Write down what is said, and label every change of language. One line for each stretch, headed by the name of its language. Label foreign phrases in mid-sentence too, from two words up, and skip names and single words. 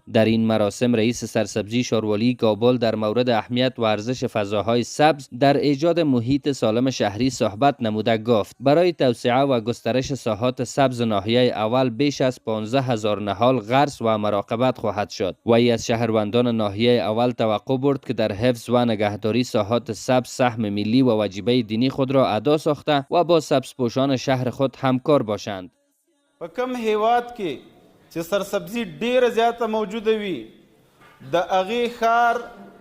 Persian: در این مراسم رئیس سرسبزی شاروالی کابل در مورد اهمیت و ارزش فضاهای سبز در ایجاد محیط سالم شهری صحبت نموده گفت برای توسعه و گسترش ساحات سبز ناحیه اول بیش از 15,000 نهال غرس و مراقبت خواهد شد. وی از شهروندان ناحیه اول توقع برد که در حفظ و نگهداری ساحات سبز سهم ملی و وجیبه دینی خود را ادا ساخته و با سبزپوشان شهر خود همکار باشند.
Pashto: په کوم هیواد کې چې سرسبزي ډیره زیاته موجوده وي د هغې ښار